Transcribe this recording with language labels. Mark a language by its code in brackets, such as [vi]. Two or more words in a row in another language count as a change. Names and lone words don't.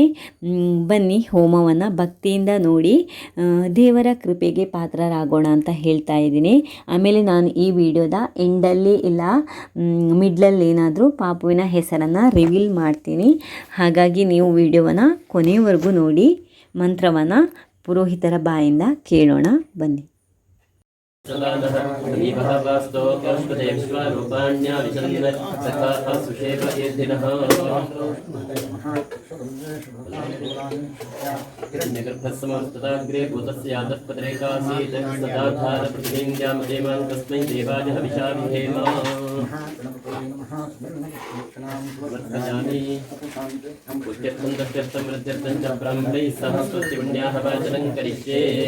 [kn] ಬನ್ನಿ ಹೋಮವನ್ನು ಭಕ್ತಿಯಿಂದ ನೋಡಿ ದೇವರ ಕೃಪೆಗೆ ಪಾತ್ರರಾಗೋಣ ಅಂತ ಹೇಳ್ತಾ ಇದ್ದೀನಿ. ಆಮೇಲೆ ನಾನು ಈ ವಿಡಿಯೋದ ಎಂಡಲ್ಲಿ ಇಲ್ಲ ಮಿಡ್ಲಲ್ಲಿ ಏನಾದರೂ ಪಾಪುವಿನ ಹೆಸರನ್ನು ರಿವೀಲ್ ಮಾಡ್ತೀನಿ. ಹಾಗಾಗಿ ನೀವು ವಿಡಿಯೋವನ್ನು ಕೊನೆಯವರೆಗೂ ನೋಡಿ. ಮಂತ್ರವನ್ನು ಪುರೋಹಿತರ ಬಾಯಿಂದ ಕೇಳೋಣ ಬನ್ನಿ. [sa] गर्भस्समस्तदाग्रे भूतस्यादः पत्रेकासीत् सदाधारप्रतिलिङ्ग्यामदेवान् तस्मै देवाय हविषाभिधेम वर्धयामि पुष्यर्थं दष्यर्थं वृद्ध्यर्थं च ब्राह्मणैः सह स्वस्य पुण्याः वाचनं करिष्ये